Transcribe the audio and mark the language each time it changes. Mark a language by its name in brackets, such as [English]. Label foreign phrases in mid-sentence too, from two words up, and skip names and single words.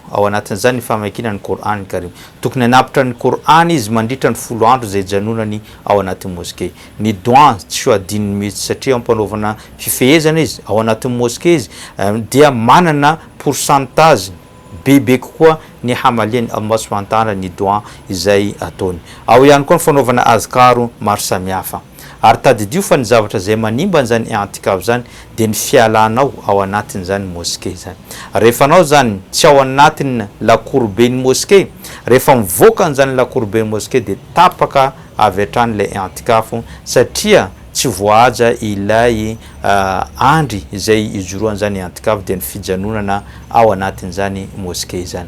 [Malagasy] Ao anatin'izany ny famakiana ny Qur'an Karim. Tokony hanapitra ny Qur'an izy mandritra ny 10 andro zay janonany ao anatin'ny moské. Ny doa tsy ho adininy mihitsy satria ampanaovana fifehezana izy ao anatin'ny moské izy dia manana pourcentage bebe kokoa ny hamalian'ny Allah [Arabic] سبحانه وتعالى [Malagasy] ny doa izay ataony. Ao ihany koa ny fanaovana azkaro maro samihafa. Ary tadidio fa ny zavatra zay manimba an'izany i'tikaf zany dia ny fialanao ao anatin'izany moské zany. Rehefa anao zany tsy ao anatin'ny lakourben'ny moské, rehefa mivoaka an'izany lakourben'ny moské dia tapaka avy hatrany ilay i'tikaf satria tsy voahaja ilay andry izay ijoroan'izany i'tikaf dia ny fijanonana ao anatin'izany moské zany.